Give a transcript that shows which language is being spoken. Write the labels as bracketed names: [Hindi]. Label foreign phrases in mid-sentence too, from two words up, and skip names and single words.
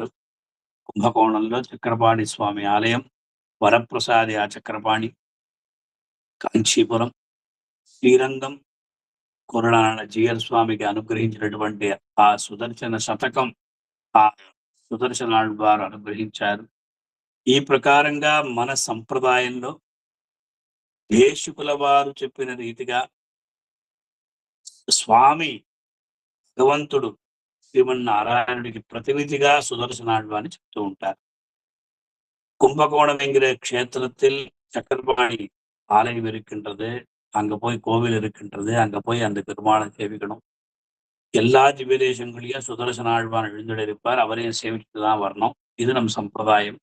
[Telugu] కుంభకోణంలో చక్రపాణి స్వామి ఆలయం, వరప్రసాది ఆ చక్రపాణి, కాంచీపురం, శ్రీరంగం, కొరడాన జీయర్ స్వామికి అనుగ్రహించినటువంటి ఆ సుదర్శన శతకం ఆ సుదర్శనాళ్వారు అనుగ్రహించారు. ఈ ప్రకారంగా మన సంప్రదాయంలో దేశికుల వారు చెప్పిన రీతిగా స్వామి భగవంతుడు శ్రీమన్నారాయణుడికి ప్రతినిధిగా సుదర్శనాళ్వాన్ని చెప్తూ ఉంటారు. [Tamil] கும்பகோணம் என்கிற க்ஷேத்திரத்தில் சக்கரபாணி ஆலயம் இருக்கின்றது. அங்க போய் கோவில் இருக்கின்றது. அங்க போய் அந்த பெருமாளை சேவிக்கணும். எல்லா திவ்யதேசங்களையும் சுதர்சனாழ்வான் எழுந்தெடுப்பார். அவரையும் சேவிச்சுட்டு தான் வரணும். இது நம் சம்பிரதாயம்.